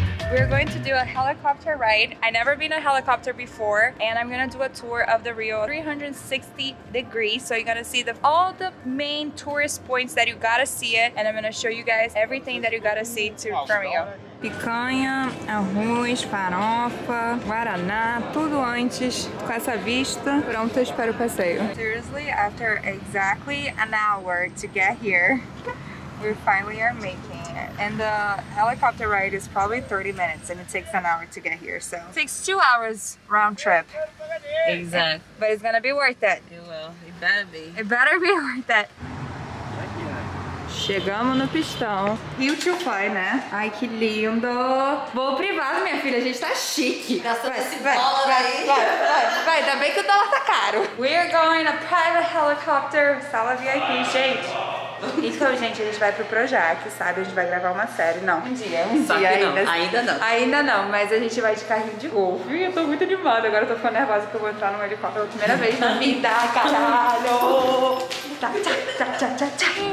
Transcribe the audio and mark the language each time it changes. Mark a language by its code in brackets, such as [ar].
[en] We're going to do a helicopter ride. I've never been a helicopter before, and I'm gonna do a tour of the Rio 360 degrees. So you're gonna see all the main tourist points that you gotta see it, and I'm gonna show you guys everything that you gotta see from Rio. [pt] Picanha, arroz, farofa, guaraná, tudo antes com essa vista, prontas para o passeio. [en] Seriously, after exactly an hour to get here, we finally are making it. And the helicopter ride is probably 30 minutes and it takes an hour to get here. So it takes 2 hours round trip. Exactly. But it's gonna be worth it. It will. It better be. It better be worth it. [pt] Chegamos no pistão. Rio to Fly, né? Ai, que lindo. Voo privado, minha filha. A gente tá chique. Gastando esse dólar aí. Vai, ainda bem que o dólar tá caro. [en] We are going a private helicopter. [pt] Sala VIP, gente. Então, gente, a gente vai pro Projac, sabe? A gente vai gravar uma série. Não, um dia Ainda não. Ainda não, mas a gente vai de carrinho de golfe. Eu tô muito animada. Agora eu tô ficando nervosa que eu vou entrar num helicóptero pela primeira vez na vida, caralho. Tchá, tchá, tchá, tchá, tchá.